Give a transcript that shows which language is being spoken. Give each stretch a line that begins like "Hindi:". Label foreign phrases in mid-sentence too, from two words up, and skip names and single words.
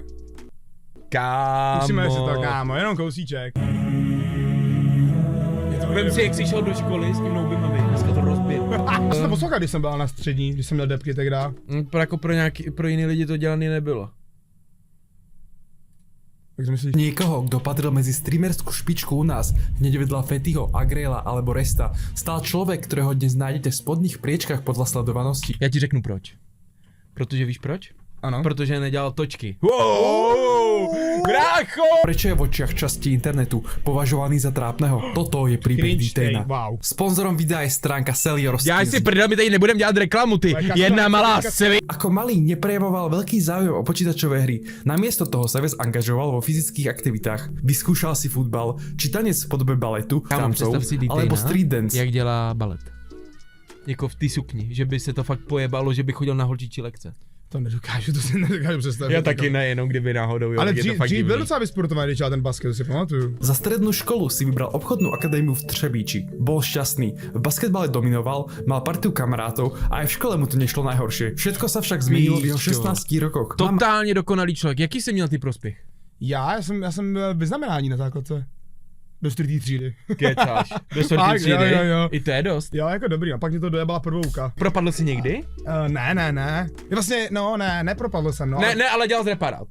Czech: Kámo. Musíme si to, kámo, jenom kousíček. Vem si, jak jsi šel do školy s tím noubým aby, dneska to rozbil. Já jsem to poslouchal, když jsem byl na střední, když jsem měl depky tehda. Jako pro jiný lidi to dělaný nebylo. Jak si myslíš?
Slovak: Niekoho, kto patril medzi streamerskú špičku u nás, hneď vedľa Fettyho, Agrela alebo Resta, stal človek, ktorého dnes nájdete v spodných priečkách podľa sledovanosti.
Czech: Já ti řeknu proč. Protože víš proč? Ano. Protože nedělal točky. Wow, brácho!
Slovak: Prečo je v očiach časti internetu považovaný za trápneho? Toto je príbeh Dtejna. Wow. Sponzorom videa je stránka Selior
Czech: Já
Slovak: Skills.
Czech: si prdel, my tady nebudem dělat reklamu, ty. Jedna malá sevi.
Slovak: Ako malý neprejavoval veľký záujem o počítačové hry. Namiesto toho sa viac angažoval vo fyzických aktivitách. Vyskúšal si futbal, či tanec v podobe baletu, tancov, alebo street dance.
Czech: Jak dělá balet. Jako v té sukni, že by se to fakt pojebalo, že by chodil na holčičí lekce. To nedokážu, to si nedokážu představit. Já taky ne, jenom kdyby náhodou, jo. Ale je to fakt dřív byl divný. docela vysportovaný, když dělal ten basket, to si pamatuju.
Slovak: Za strednú školu si vybral obchodnú akadémiu v Třebíči. Bol šťastný, v basketbale dominoval, mal partiu kamarátov a aj v škole mu to nešlo najhoršie. Všetko sa však zmenilo v jeho 16 rokoch.
Czech: Totálně dokonalý člověk. Jaký jsi měl ty prospěch? Já jsem měl vyznamenání na základce. Do 4. třídy. Kecáš. Do 4. třídy? Jo. I to je dost. Jo, jako dobrý, a pak mě to dojebala prvouka. Propadl jsi někdy? Ne. Vlastně, nepropadl jsem, no. Ne, ale dělal z reparát.